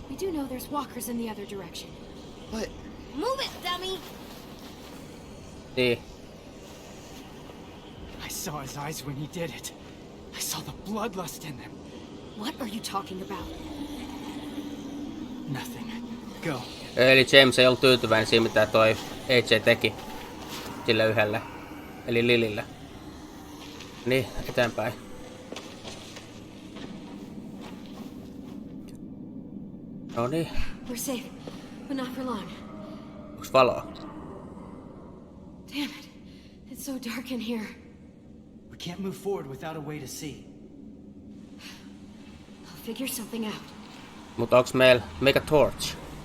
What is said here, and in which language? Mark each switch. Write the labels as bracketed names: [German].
[English] We do know there's walkers in the other direction. But Move it, dummy! [Finnish] Niin. [English] I saw his eyes when he did it. I saw the bloodlust in them. What are you talking about? Nothing. Go. [Finnish] Eli James ei ollut tyytyväinen siihen, mitä toi AJ teki sille yhdelle. Eli Lilille. Niin, eteenpäin. No niin. [English] We're safe, but not for long. [Finnish] Onks valoa? [English] Damn it. It's so dark in here. We can't move forward without a way to see. I'll figure something out. [Finnish] Mutta onks meillä Mega Torch?